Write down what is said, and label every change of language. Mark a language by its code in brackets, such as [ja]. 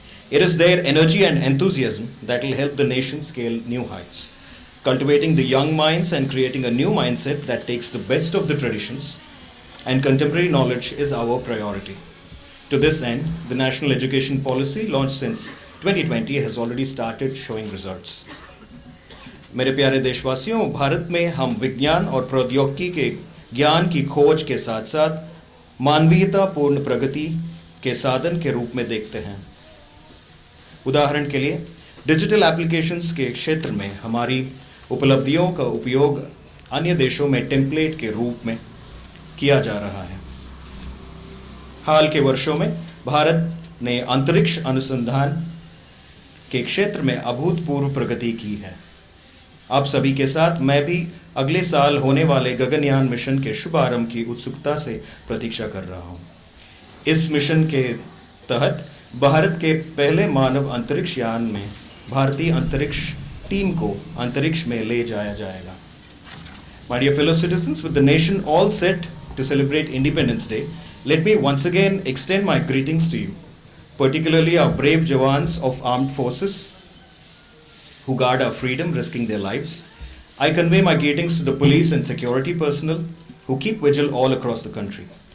[en] It is their energy and enthusiasm that will help the nation scale new heights. Cultivating the young minds and creating a new mindset that takes the best of the traditions and contemporary knowledge is our priority. To this end, the National Education Policy launched since 2020 has already started showing results. [hi] मेरे प्यारे देशवासियों, भारत में हम विज्ञान और प्रौद्योगिकी के ज्ञान की खोज के साथ साथ मानवीयतापूर्ण प्रगति के साधन के रूप में देखते हैं। उदाहरण के लिए डिजिटल एप्लीकेशंस के क्षेत्र में हमारी उपलब्धियों का उपयोग अन्य देशों में टेम्पलेट के रूप में किया जा रहा है। हाल के वर्षों में भारत ने अंतरिक्ष अनुसंधान के क्षेत्र में अभूतपूर्व प्रगति की है। आप सभी के साथ मैं भी अगले साल होने वाले गगनयान मिशन के शुभारंभ की उत्सुकता से प्रतीक्षा कर रहा हूं। इस मिशन के तहत भारत के पहले मानव अंतरिक्ष यान में भारतीय अंतरिक्ष टीम को अंतरिक्ष में ले जाया जाएगा। [en] My dear fellow citizens, with the nation all set to celebrate Independence Day, let me once again extend my greetings to you, particularly our brave Jawans of armed forces who guard our freedom, risking their lives. I convey my greetings to the police and security personnel who keep vigil all across the country.